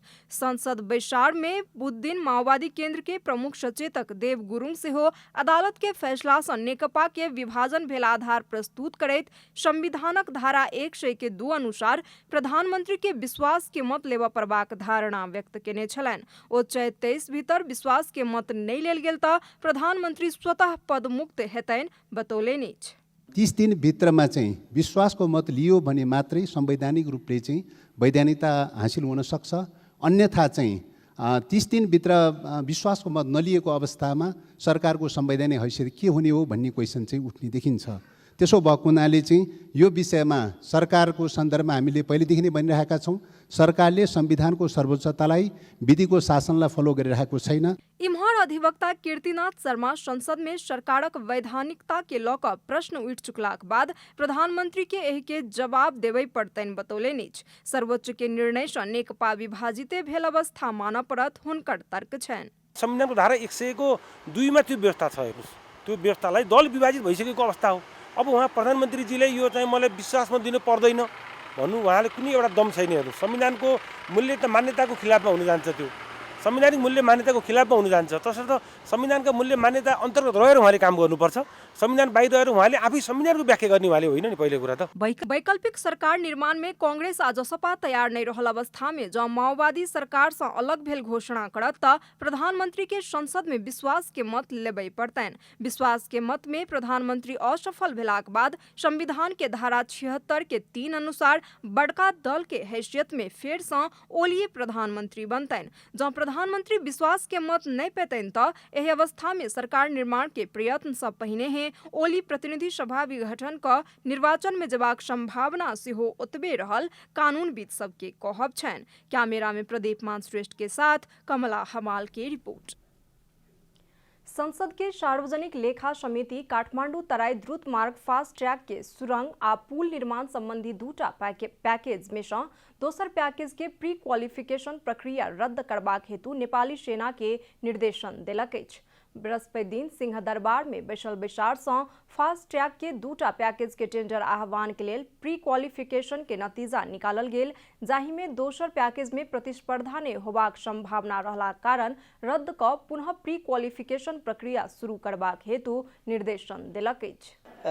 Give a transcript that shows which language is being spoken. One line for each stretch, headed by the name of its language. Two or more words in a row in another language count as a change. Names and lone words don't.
Maithili: संसद बैसार में बुध दिन माओवादी केंद्र के प्रमुख सचेतक देव गुरुङ सेहो अदालत के फैसला से नेकपा के विभाजन भेल आधार प्रस्तुत करैत संविधानक धारा 100 के 2 अनुसार प्रधानमंत्री के विश्वास के मत लेबा पड़बाक धारणा व्यक्त केने छलनि। ओ चैत 23 भीतर विश्वास के मत नहीं लेल गेल तऽ प्रधानमंत्री स्वतः पद मुक्त हेतैन बतौलनि।
Nepali: 30 दिन भित्रमा चाहिँ विश्वासको मत लियो भने मात्रै संवैधानिक रूपले चाहिँ वैधानिकता हासिल हुन सक्छ। अन्यथा चाहिँ 30 दिनभित्र विश्वासको मत नलिएको अवस्थामा सरकारको संवैधानिक हैसियत के हुने हो भन्ने क्वेसन चाहिँ उठ्ने देखिन्छ। त्यसो भएको हुनाले चाहिँ यो विषयमा सरकारको सन्दर्भमा हामीले पहिलेदेखि नै भनिरहेका छौँ, सरकारले संविधानको सर्वोच्चतालाई विधिको शासनलाई फलो गरिरहेको छैन।
Maithili: इम्हर अधिवक्ता कीर्तिनाथ शर्मा संसद में सरकारक वैधानिकता के लऽ कऽ प्रश्न उठि चुकलाक बाद प्रधानमंत्री के एहि के जवाब देबे पड़तनि बतौलनि। सर्वोच्च के निर्णय सँ नेकपा विभाजिते भेल अवस्था मानऽ पड़त हुनकर तर्क छनि।
Nepali: संविधानको धारा 100 को 2 मा त्यो व्यवस्था छ, हेर्नुस् त्यो व्यवस्थालाई दल विभाजित भइसकेको अवस्था हो। अब उहाँ प्रधानमन्त्रीजीले यो चाहिँ मलाई विश्वासमा दिनु पर्दैन भन्नु उहाँले कुनै एउटा दम छैन। हेर्नु संविधानको मूल्य त मान्यताको खिलाफमा हुन जान्छ, त्यो संवैधानिक मूल्य मान्यताको खिलाफमा हुन जान्छ। तसर्थ संविधानका मूल्य मान्यता अन्तर्गत रहेर उहाँले काम गर्नुपर्छ। संविधान बाहिर रहेर उहाँले आफै संविधानको व्याख्या गर्ने उहाँले होइन नि पहिले कुरा त।
Maithili: वैकल्पिक सरकार निर्माण में कांग्रेस आ जसपा तैयार नहीं रहल अवस्था में जब माओवादी सरकार से अलग भेल घोषणा करत त प्रधानमंत्री के संसद में विश्वास के मत लेबे पड़तनि। विश्वास के मत में प्रधानमंत्री असफल भेलाक बाद संविधान के धारा 76 के 3 अनुसार बड़का दल के हैसियत में फेर से ओली प्रधानमंत्री बनतनि। जब प्रधानमंत्री विश्वास के मत नहीं पेतनि त एहि अवस्था में सरकार निर्माण के प्रयत्न सब पहिने हैं ओली प्रतिनिधि सभा विघटन का निर्वाचन में जबाक संभावना सेहो ओतबे रहल कानूनविद सबके कहब छनि। कैमरा में प्रदीप मान श्रेष्ठ के साथ कमला हमाल की रिपोर्ट। संसद के सार्वजनिक लेखा समिति काठमाडौँ तराई द्रुत मार्ग
English: fast track
Maithili: के सुरंग आ पुल निर्माण संबंधी 2टा पैकेज में से दोसर पैकेज के
English: pre qualification
Maithili: प्रक्रिया रद्द करबाक हेतु नेपाली सेना के निर्देशन देलक अछि। बृहस्पति दिन सिंह दरबार में बैसल बैसार से
English: fast track
Maithili: के 2टा पैकेज के टेंडर आह्वान के लेल
English: pre qualification
Maithili: के नतीजा निकालल गेल, जाहि में दोसर पैकेज में प्रतिस्पर्धा ने होबाक संभावना रहला कारण रद्द क पुनः
English: pre qualification
Maithili: प्रक्रिया शुरू करबाक हेतु निर्देशन देलक अछि।